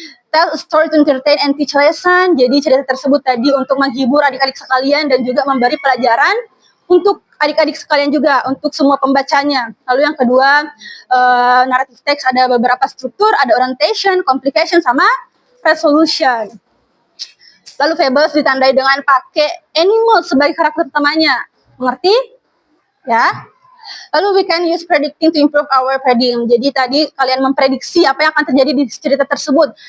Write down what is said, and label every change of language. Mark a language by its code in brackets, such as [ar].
[en] Tell a story to entertain and teach lesson. [id] Jadi cerita tersebut tadi untuk menghibur adik-adik sekalian dan juga memberi pelajaran untuk adik-adik sekalian juga, untuk semua pembacanya. Lalu yang kedua, narrative text ada beberapa struktur, ada orientation, complication, sama resolution. Lalu fables ditandai dengan pakai animal sebagai karakter utamanya. Mengerti? Ya. Lalu [en] we can use predicting to improve our reading. [id] Jadi tadi kalian memprediksi apa yang akan terjadi di cerita tersebut.